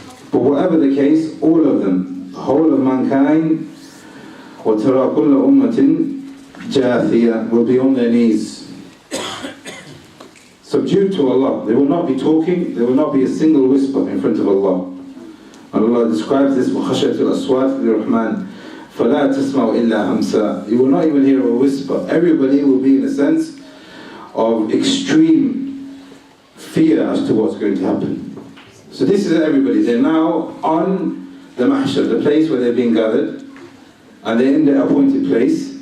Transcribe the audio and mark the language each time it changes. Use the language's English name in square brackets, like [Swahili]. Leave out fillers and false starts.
[English] But whatever the case, all of them, the whole of mankind, [Arabic] وَتَرَى كُلَّ أُمَّةٍ جَاثِيَةٍ, [English] will be on their knees, subdued to Allah. They will not be talking, there will not be a single whisper in front of Allah. And Allah describes this, [Arabic] وَخَشَيَتِ الْأَصْوَاتِ لِلرَّحْمَنِ فَلَا تَسْمَعُ إِلَّا هَمْسًا. [English] You will not even hear a whisper. Everybody will be in a sense of extreme fear as to what's going to happen. So this is everybody. They're now on the mahshar, the place where they're being gathered, and they're in their appointed place.